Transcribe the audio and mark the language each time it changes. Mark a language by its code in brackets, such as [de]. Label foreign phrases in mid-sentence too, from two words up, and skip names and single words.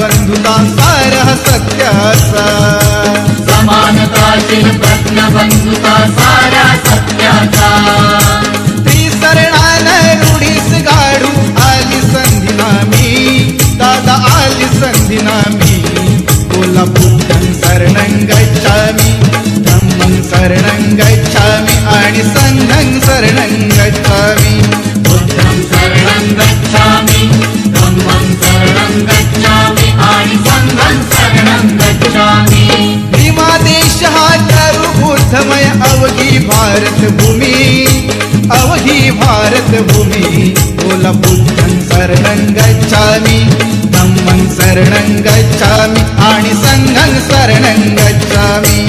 [mr] बंधुता सार हा सत्याचा. समानताशील प्रज्ञ बंधुता साऱ्या सत्याचा. त्रिसरणान रूढीस गाडू आली संधी नामी, दादा आली संधी नामी. [pi] बोला बुद्धं शरणं गच्छामि, धम्मं शरणं गच्छामि आणि संघं शरणं गच्छामि. बुद्धं शरणं गच्छामि, धम्मं शरणं गच्छामि आणि संघं शरणं गच्छामि. [mr] भीमादेश हा तरु बुद्धमय अवघी भारत भूमी, अवघी भारत भूमी. [pi] बोला बुद्धं शरणं गच्छामि, धम्मं शरणं गच्छामि आणि संघं शरणं गच्छामि.